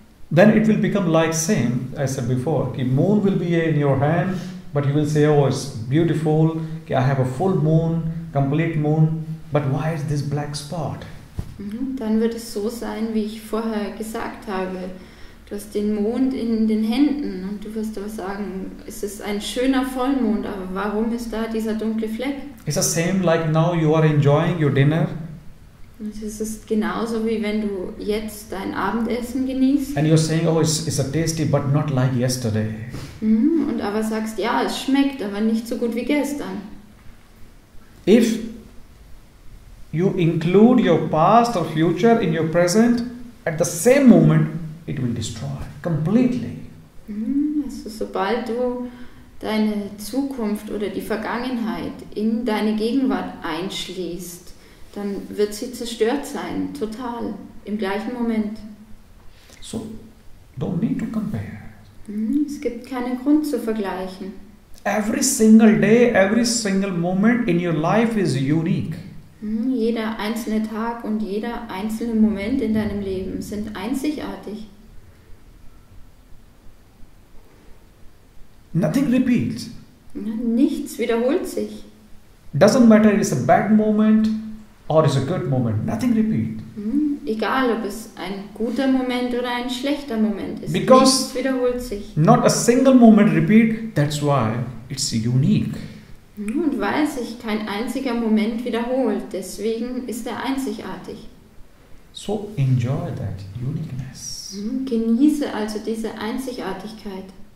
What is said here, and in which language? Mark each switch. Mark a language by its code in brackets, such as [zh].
[en] Then it will become like same, I said before. The moon will be in your hand, but you will say, oh, it's beautiful. I have a full moon, complete moon, but why is this black spot? [de] Dann wird es so sein, wie ich vorher gesagt habe. Du hast den Mond in den Händen und du wirst aber sagen, es ist ein schöner Vollmond, aber warum ist da dieser dunkle Fleck? [en] It's the same like now you are enjoying your dinner. [de] Es ist genauso wie wenn du jetzt dein Abendessen genießt. [en] And you're saying, oh, it's a tasty, but not like yesterday. [de] Und aber sagst, ja, es schmeckt, aber nicht so gut wie gestern. [en] If you include your past or future in your present, at the same moment, it will destroy completely. [de] Also sobald du deine Zukunft oder die Vergangenheit in deine Gegenwart einschließt, dann wird sie zerstört sein, total, im gleichen Moment. [en] So, don't need to compare. [de] Es gibt keinen Grund zu vergleichen. [en] Every single day, every single moment in your life is unique. [de] Jeder einzelne Tag und jeder einzelne Moment in deinem Leben sind einzigartig. [en] Nothing repeats. [de] Nichts wiederholt sich. [en] Doesn't matter it's a bad moment or it's a good moment. Nothing repeats. [de] Egal, ob es ein guter Moment oder ein schlechter Moment ist. [en] Because [de] nichts wiederholt sich. [en] Not a single moment repeat. That's why it's unique. [de] Und weil sich kein einziger Moment wiederholt, deswegen ist er einzigartig. [en] So enjoy that uniqueness. [de] Genieße also diese Einzigartigkeit.